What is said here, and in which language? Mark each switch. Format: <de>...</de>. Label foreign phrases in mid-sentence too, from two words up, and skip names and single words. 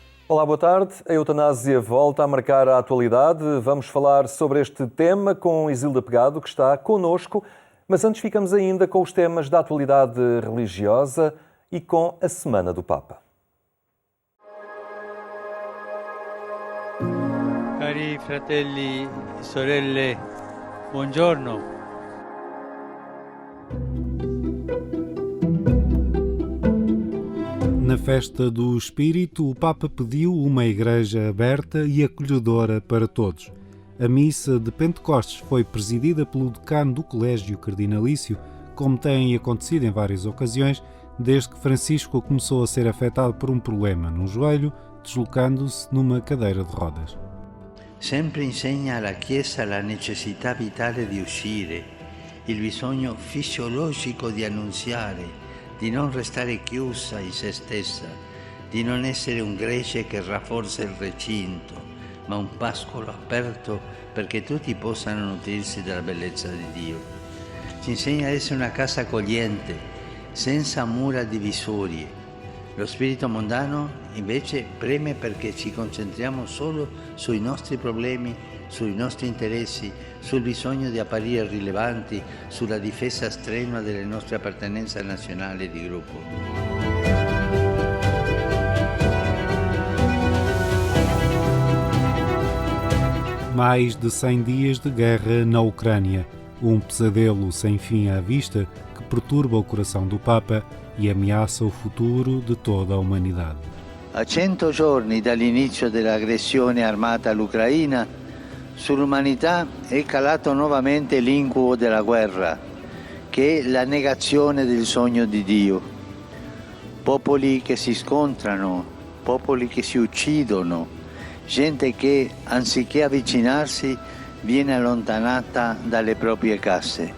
<pt>Olá, boa tarde. A eutanásia volta a marcar a atualidade. Vamos falar sobre este tema com Isilda Pegado, que está connosco. Mas antes ficamos ainda com os temas da atualidade religiosa e com a Semana do Papa.</pt> <it>Cari fratelli e sorelle, buongiorno.</it> <pt>Na festa do Espírito, o Papa pediu uma igreja aberta e acolhedora para todos. A missa de Pentecostes foi presidida pelo decano do Colégio Cardinalício, como tem acontecido em várias ocasiões, desde que Francisco começou a ser afetado por um problema no joelho, deslocando-se numa cadeira de rodas.</pt> <it>Sempre insegna alla Chiesa la necessità vitale di uscire, il bisogno fisiologico di annunziare, di non restare chiusa in se stessa, di non essere un gregge che rafforza il recinto, ma un pascolo aperto perché tutti possano nutrirsi della bellezza di Dio. Ci insegna ad essere una casa accogliente, senza mura divisorie. Lo spirito mondano invece preme perché ci concentriamo solo sui nostri problemi, sui nostri interessi, sul bisogno di apparire rilevanti, sulla difesa strenua delle nostre appartenenze nazionali e di gruppo.</it> <pt>Mais de 100 dias de guerra na Ucrânia, pesadelo sem fim à vista que perturba o coração do Papa e ameaça o futuro de toda a humanidade.</pt> <it>A 100 giorni dall'inizio dell'aggressione armata all'Ucraina, sull'umanità è calato nuovamente l'incubo della guerra, che è la negazione del sogno di Dio. Popoli che si scontrano, popoli che si uccidono, gente che, anziché avvicinarsi, viene allontanata dalle proprie case.</it>